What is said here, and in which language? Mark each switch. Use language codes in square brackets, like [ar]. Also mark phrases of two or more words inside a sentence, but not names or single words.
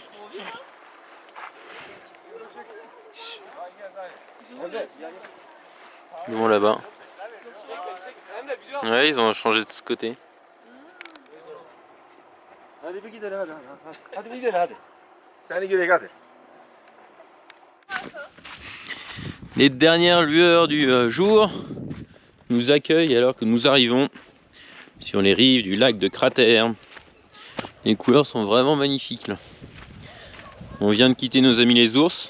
[fr] Ils vont là-bas. Ouais, ils ont changé de ce côté. [tr] Hadi bir gidelim hadi. Hadi bir gidelim hadi. Seni gidelim hadi. [fr] Les dernières lueurs du jour nous accueillent alors que nous arrivons sur les rives du lac de Cratère. Les couleurs sont vraiment magnifiques là. On vient de quitter nos amis les ours.